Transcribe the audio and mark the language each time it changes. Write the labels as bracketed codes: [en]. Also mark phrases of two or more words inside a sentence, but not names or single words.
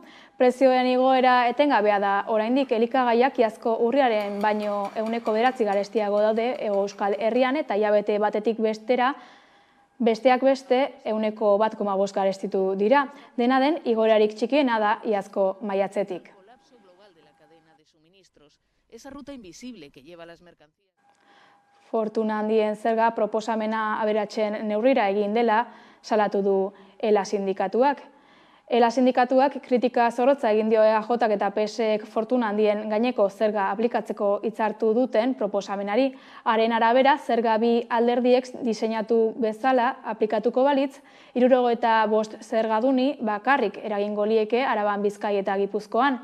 [eu] Prezioen igoera etengabea da, oraindik elikagaiak iazko urriaren baino 9% garestiago daude Hego Euskal Herrian eta hilabete batetik bestera, besteak beste 1,5% garestitu dira. Dena den, igoerarik txikiena da iazko maiatzetik. [es] Esa ruta invisible que lleva las mercancías. [eu] Fortuna handien zerga proposamena aberatsen neurrira egin dela salatu du ELA sindikatuak. ELA sindikatuak kritika zorrotza egin dio EAJak eta PSek fortuna handien gaineko zerga aplikatzeko hitzartu duten proposamenari. Haren arabera, zerga bi alderdiek diseinatu bezala aplikatuko balitz, 75 zergaduni bakarrik eragingo lieke Araban, Bizkai eta Gipuzkoan.